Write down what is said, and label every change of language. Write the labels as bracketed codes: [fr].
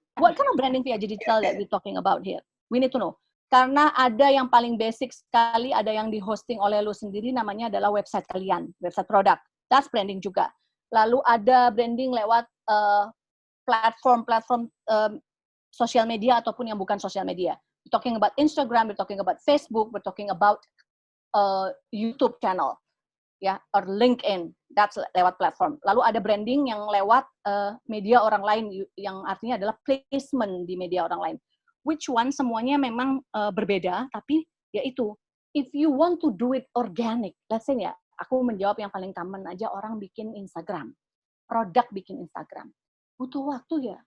[en] What kind of branding via digital that we're talking about here? We need to know. [id] Karena ada yang paling basic sekali, ada yang di-hosting oleh lu sendiri, namanya adalah website kalian, website produk. [en] That's branding [id] juga. Lalu ada branding lewat platform sosial media ataupun yang bukan sosial media. [en] We're talking about Instagram, we're talking about Facebook, we're talking about YouTube channel. Ya, or LinkedIn, that's [id] lewat [en] platform. [id] Lalu ada branding yang lewat media orang lain, yang artinya adalah placement di media orang lain. [en] Which one, [id] semuanya memang berbeda, tapi yaitu, [en] if you want to do it organic, let's say [id] ya, aku menjawab yang paling common aja, orang bikin Instagram, produk bikin Instagram. Butuh waktu ya?